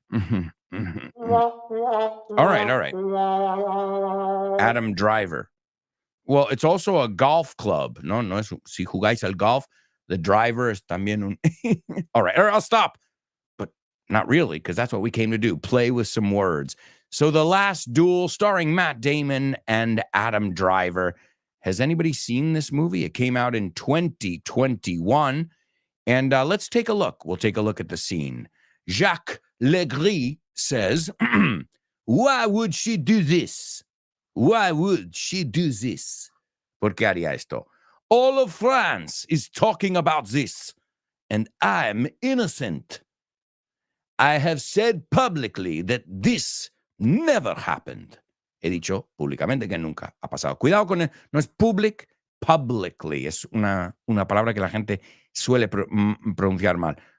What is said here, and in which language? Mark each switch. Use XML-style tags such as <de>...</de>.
<en>All right. Adam Driver. Well, it's also a golf club.</en> <es>No, si jugáis al golf,</es> <en>the driver is</en> <es>también un...</es> <en>All right, I'll stop. But not really, because that's what we came to do, play with some words. So The Last Duel, starring Matt Damon and Adam Driver. Has anybody seen this movie? It came out in 2021. And let's take a look. We'll take a look at the scene. Jacques Legris says, why would she do this? Why would she do this?</en> <es>¿Por qué haría esto?</es> <en>All of France is talking about this, and I'm innocent. I have said publicly that this never happened.</en> <es>He dicho públicamente que nunca ha pasado. Cuidado con el, no es publicly. Es una palabra que la gente suele pronunciar mal.</es>